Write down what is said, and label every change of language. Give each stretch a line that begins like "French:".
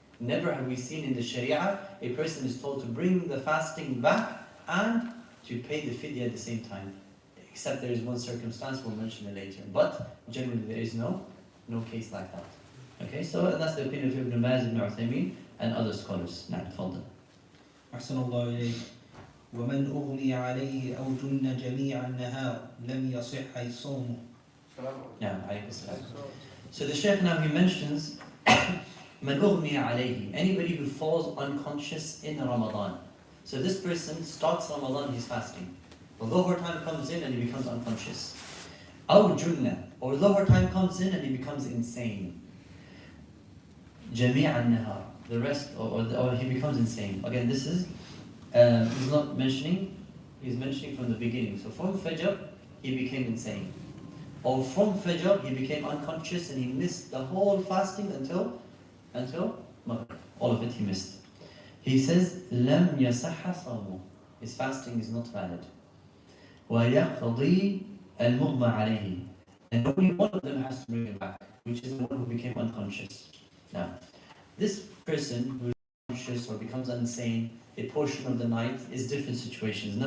English: Never have we seen in the Sharia a person is told to bring the fasting back and to pay the fidya at the same time. Except there is one circumstance, we'll mention it later. But generally there is no case like that. Okay, so that's the opinion of Ibn Baz, Ibn Uthaymeen, and other scholars. Now,
Arabic: تفضل. أحسن الله إليك. ومن أغمي عليه أو جن جميع النهار لم يصح صومه.
English: Yeah, alaykum salam. So the Shaykh now he mentions
Arabic: من أغمي عليه,
English: anybody who falls unconscious in Ramadan. So this person starts Ramadan, he's fasting. But Dhuhr time comes in and he becomes unconscious.
Arabic: أو جنة,
English: or Dhuhr time comes in and he becomes insane.
Arabic: جميع النهار,
English: the rest, or he becomes insane. Again, this is, he's not mentioning, he's mentioning from the beginning. So from Fajr, he became insane. Or from Fajr, he became unconscious and he missed the whole fasting until Maghrib. All of it he missed. He says,
Arabic: لم يصح صومه.
English: His fasting is not valid.
Arabic: ويقضي المغمى عليه.
English: And only one of them has to bring it back, which is the one who became unconscious. Now, this person who is unconscious or becomes insane a portion of the night is different situations.